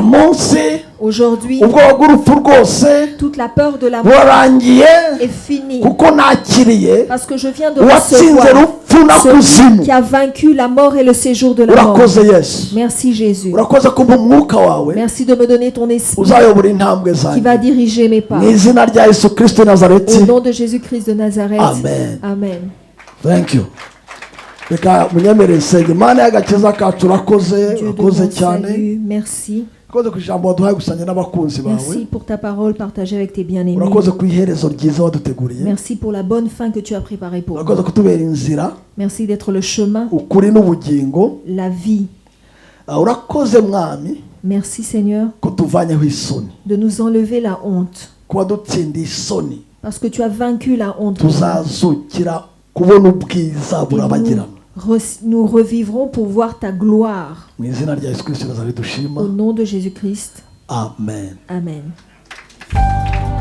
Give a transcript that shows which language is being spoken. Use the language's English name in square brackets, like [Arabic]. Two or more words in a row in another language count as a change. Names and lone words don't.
[French] Aujourd'hui, toute la peur de la mort est finie parce que je viens de recevoir celui qui a vaincu la mort et le séjour de la mort. Merci Jésus. Merci de me donner ton esprit qui va diriger mes pas. Au nom de Jésus-Christ de Nazareth. Amen. Amen. [English] Thank you. [Kinyarwanda] Reka munyemere nsenge Mana y'agakiza kacu urakoze cyane. [French] Merci. [Kinyarwanda] Urakoze ku ijambo waduhaye gusanya n'abakunzi bawe. [French] Merci pour ta parole partagée avec tes bien-aimés. [Kinyarwanda] Urakoze ku iherezo ryiza waduteguriye. [French] Merci pour la bonne fin que tu as préparée pour nous. [Kinyarwanda] Urakoze kutubera inzira. [French] Merci d'être le chemin, [Kinyarwanda] ukuri n'ubugingo, [French] la vie. [Kinyarwanda] Urakoze mwami. [French] Merci Seigneur [Kinyarwanda] kutuvanyaho isoni, [French] de nous enlever la honte. [Kinyarwanda] Kuba dutsinda isoni. [French] Parce que tu as vaincu la honte. [Kinyarwanda] Tuzazukira kubona ubwiza burabagirana. [French] Nous revivrons pour voir ta gloire. Au nom de Jésus-Christ. Amen. Amen. Amen.